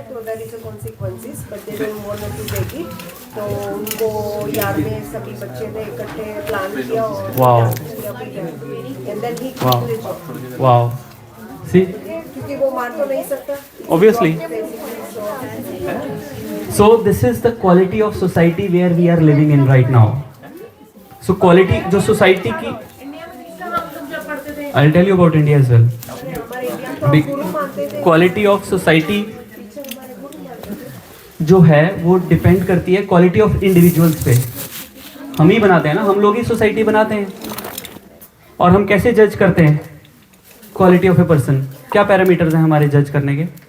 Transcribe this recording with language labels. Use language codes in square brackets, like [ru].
[en] तो there is a consequences, but they don't want to take it. [hi] तो उनको याद में सभी बच्चे ने इकट्ठे प्लान किया और [en] Wow. And then he Wow. Quit the job. Wow. See? [hi] क्योंकि वो मार तो नहीं सकता। [en] Obviously. So this is the quality of society where we are living in right now. So quality जो society की, I'll tell you about India as well. Quality of society [hi] जो है वो [en] Depend करती है quality of individuals पे। [hi] हम ही बनाते हैं ना, हम लोग ही सोसाइटी बनाते हैं। और हम कैसे जज करते हैं [en] Quality of a person? [hi] क्या पैरामीटर्स हैं हमारे जज करने के?